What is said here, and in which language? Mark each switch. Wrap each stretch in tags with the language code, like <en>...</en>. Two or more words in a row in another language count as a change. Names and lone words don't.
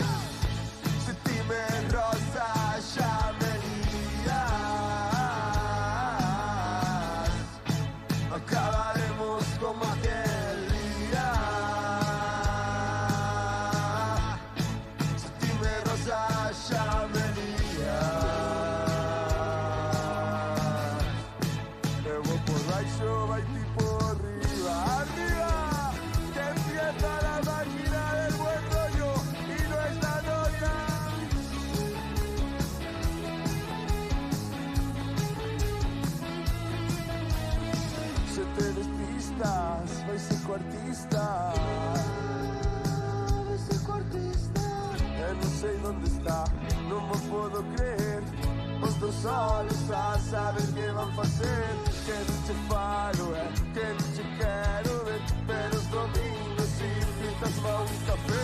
<gl>Se ti me rozas xa me lías. Acabaremos como aquel día. Se ti me rozas xa me vai tipo arriba, arriba,</gl> <es>que empieza la máquina del buen rollo y no está novia.</es> <gl>Se te despistas, vais ser artista. No sei onde está, non me podo creer. Os dos solos a saber que van facer. Que non che falo, que non che quero ver. Pero os domingos invitas-me a un café.</gl>